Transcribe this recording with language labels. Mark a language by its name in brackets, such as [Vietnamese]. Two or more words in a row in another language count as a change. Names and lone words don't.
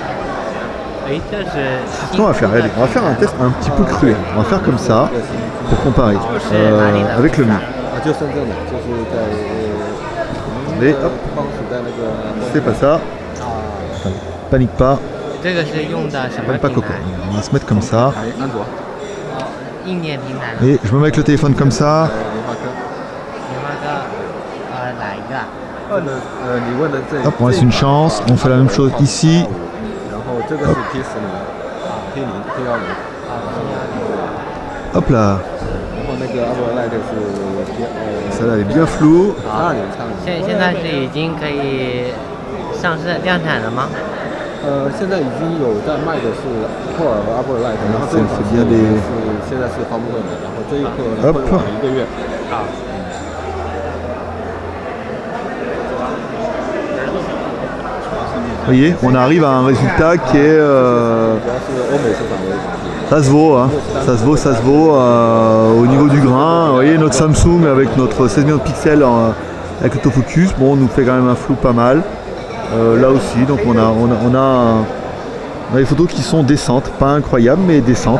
[French] On va faire un test un petit peu cruel. On va faire comme ça pour comparer avec le mien. Attendez, hop. C'est pas ça. Panique pas. [Chinese] 这个是用的什么 [French] Pas [Chinese] 平 [French] Coco. [Chinese] 台？ [French] On va se mettre comme ça. [Chinese] 安卓，硬件平台的。 [French] Et je me mets avec le téléphone comme ça. [Chinese] 联发科。联发科，哪一个啊？你问的这 [French] Hop, on laisse une chance. On fait la même chose ici. [Chinese] 然后这个是 P10、P10、P10， [French] Hop là. [Chinese] 然后那个 Apple Light 是 [French] Celle-là elle est bien floue. [Chinese] 82。现在是已经可以上市量产了吗？现在已经有在卖的是酷尔和 Apple Light， 然后这一款是现在是发布会的，然后这一款会晚1个月。啊。 [French] Vous voyez, on arrive à un résultat qui est... [Chinese] 主要是欧美市场为主。 [French] Ça se vaut, hein. Ça se vaut au niveau du grain. Vous voyez notre Samsung avec notre 16 millions de pixels avec l'autofocus, bon, on nous fait quand même un flou pas mal. Là aussi, donc on a des photos qui sont décentes, pas incroyables, mais décentes.